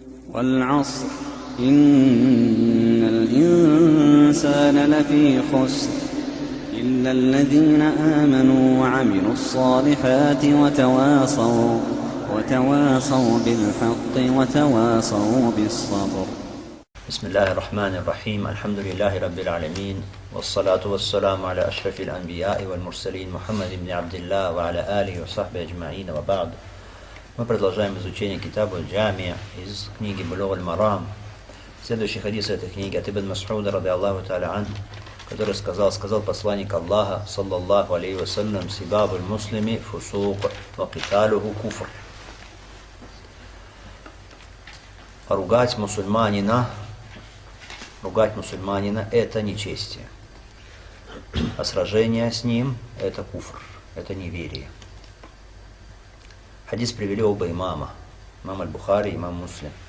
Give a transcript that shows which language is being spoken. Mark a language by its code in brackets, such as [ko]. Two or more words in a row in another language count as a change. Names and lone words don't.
[ar] والعصر إن الإنسان لفي خسر إلا الذين آمنوا وعملوا الصالحات وتواصوا بالحق وتواصوا بالصبر. بسم الله الرحمن الرحيم. الحمد لله رب العالمين والصلاة والسلام على أشرف الأنبياء والمرسلين محمد بن عبد الله وعلى آله وصحبه أجمعين وبعد. [ru] Мы продолжаем изучение Китаба Джамия из книги Булуг аль-Марам. Следующий хадис этой книги от Ибн Мас'уда, [ar] رضي الله تعالى عنه, [ru] который сказал посланник Аллаха, [ar] صلى الله عليه وسلم: «سباب المسلم فسوق وقتاله كفر». [ru] Ругать мусульманина – это нечестие. А сражение с ним – это куфр, это неверие. Хадис привели оба имама, имам аль-Бухари и имам Муслим.